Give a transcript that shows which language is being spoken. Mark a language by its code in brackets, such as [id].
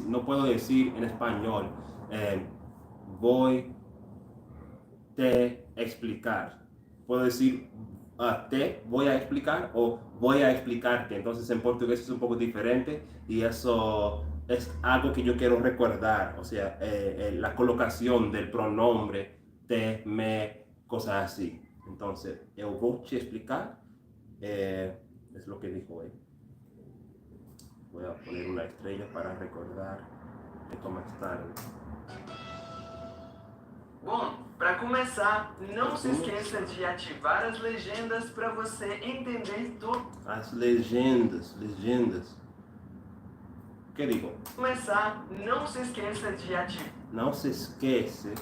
[es] No puedo decir en español voy te explicar. Puedo decir te voy a explicar o voy a explicarte. Entonces en portugués es un poco diferente, y eso es algo que yo quiero recordar. O sea, la colocación del pronombre te, me, cosas así. [pt] Entonces, eu vou te explicar. [es] Es lo que dijo él. Voy a poner una estrella para recordar esto más tarde. [pt] Bom, para começar, não se esqueça de ativar as legendas para você entender tudo. As legendas. O que digo? Começar, não se esqueça de ativar. Não se esquece.